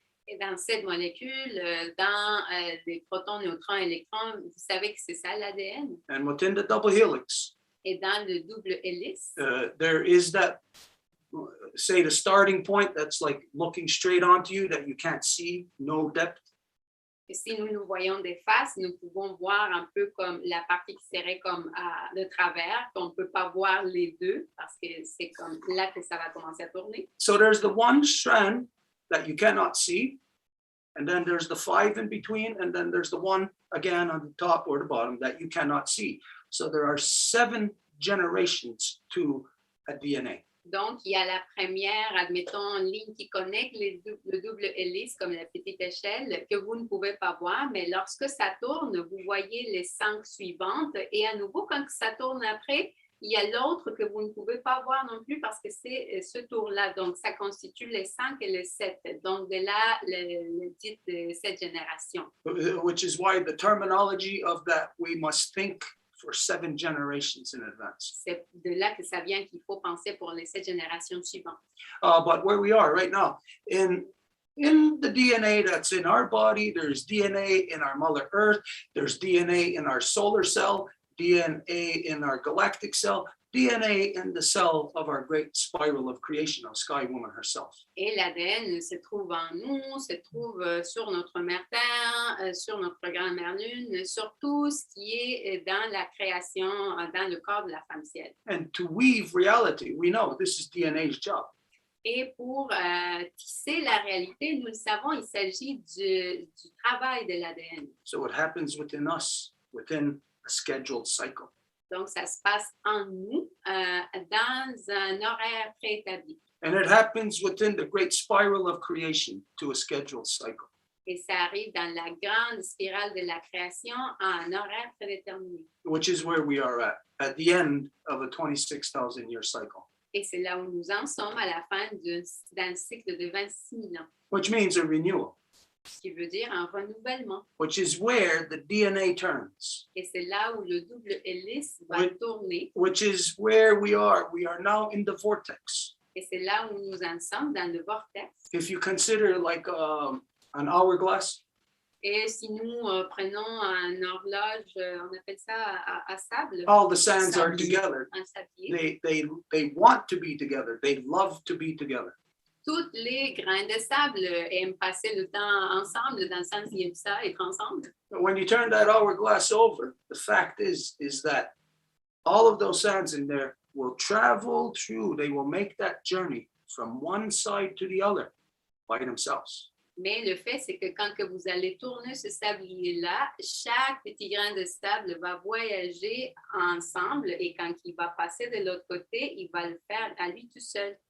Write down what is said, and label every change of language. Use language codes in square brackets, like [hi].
[fr] Et dans cette molécule, dans les protons, neutrons, électrons, vous savez que c'est ça l'ADN. [en] And within the double helix, [fr] Et dans le double hélice, [en] there is that, say, the starting point that's like looking straight onto you that you can't see, no depth. [fr] et si nous nous voyons des faces, nous pouvons voir un peu comme la partie qui serait comme de travers, qu'on ne peut pas voir les deux, parce que c'est comme là que ça va commencer à tourner. [en] So there's the one strand that you cannot see, and then there's the 5 in between, and then there's the one again on the top or the bottom that you cannot see. So there are 7 generations to a DNA. [fr] Donc, il y a la première, admettons, ligne qui connecte le double hélice, comme la petite échelle, que vous ne pouvez pas voir, mais lorsque ça tourne, vous voyez les 5 suivantes. Et à nouveau, quand ça tourne après, il y a l'autre que vous ne pouvez pas voir non plus parce que c'est ce tour-là. Donc, ça constitue les 5 et les 7. Donc, de là, le dit de cette génération. [en] Which is why the terminology of that, we must think for 7 generations in advance. [fr] C'est de là que ça vient qu'il faut penser pour les 7 générations suivantes. [en] But where we are right now, in the DNA that's in our body, there's DNA in our Mother Earth, there's DNA in our solar cell, DNA in our galactic cell, DNA in the cell of our great spiral of creation of Sky Woman herself. [fr] Et l'ADN se trouve en nous, se trouve sur notre mère Terre, sur notre grand-mère Lune, sur tout ce qui est dans la création, dans le corps de la femme ciel. [en] And to weave reality, we know this is DNA's job. [fr] Et pour tisser la réalité, nous le savons, il s'agit du travail de l'ADN. [en] So it happens within us, within a scheduled cycle. [fr] Donc, ça se passe en nous, dans un horaire préétabli. [en] And it happens within the great spiral of creation to a scheduled cycle. [fr] Et ça arrive dans la grande spirale de la création à un horaire prédéterminé. [en] Which is where we are at the end of a 26,000 year cycle. [fr] Et c'est là où nous en sommes à la fin d'un cycle de 26 000 ans. [en] Which means a renewal. [fr] ce qui veut dire un renouvellement. [en] which is where the DNA turns, [fr] Et c'est là où le double hélice va Oui. tourner. [en] which is where we are. We are now in the vortex. [fr] Et c'est là où nous en sommes, dans le vortex. [en] If you consider like an hourglass, [fr] Et si nous prenons un horloge, on appelle ça à sable, [en] all the sands are [fr] Sablier. [en] together. [fr] un sablier. [en] They want to be together. They love to be together. [fr] Toutes les grains de sable aiment passer le temps ensemble, dans le sens qu'ils aiment ça, être ensemble. [en] But when you turn that hourglass over, the fact is that all of those sands in there will travel through. They will make that journey from one side to the other by themselves. [fr] Mais le fait, c'est que quand que vous allez tourner ce sablier-là, chaque petit grain de sable va voyager ensemble et quand il va passer de l'autre côté, il va le faire à lui tout seul.